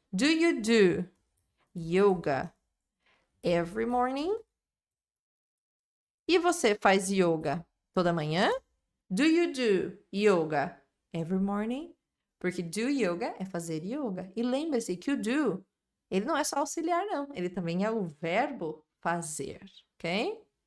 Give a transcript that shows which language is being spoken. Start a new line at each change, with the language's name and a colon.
English: Do you do yoga every morning?
Portuguese: E você faz yoga toda manhã?
English: Do you do yoga every morning?
Portuguese: Porque
English: do yoga
Portuguese: é fazer yoga. E lembre-se que o do, ele não é só auxiliar, não. Ele também é o verbo fazer, ok?